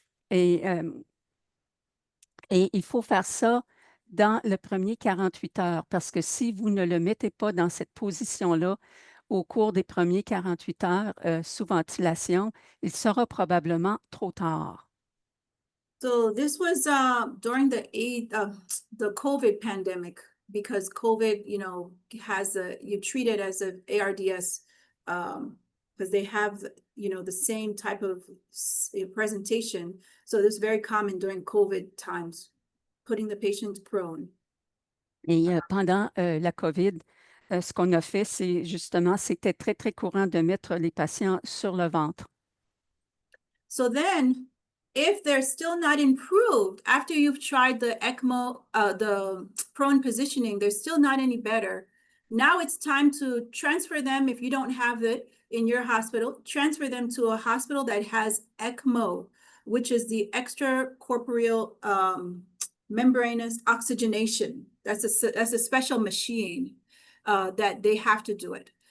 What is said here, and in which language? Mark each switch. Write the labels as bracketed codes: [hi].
[fr] Et il faut faire ça dans le premier 48 heures, parce que si vous ne le mettez pas dans cette position-là au cours des premiers 48 heures sous ventilation, il sera probablement trop tard. [en] So this was during the COVID pandemic, because COVID, you treat it as an ARDS because they have, the same type of presentation. So this is very common during COVID times, putting the patient prone. [fr] Et pendant la COVID, ce qu'on a fait, c'est justement, c'était très, très courant de mettre les patients sur le ventre. [en] So then, if they're still not improved after you've tried the ECMO, the prone positioning, they're still not any better. Now it's time to transfer them, if you don't have it in your hospital, transfer them to a hospital that has ECMO, which is the extracorporeal membranous oxygenation. That's a special machine that they have to do it.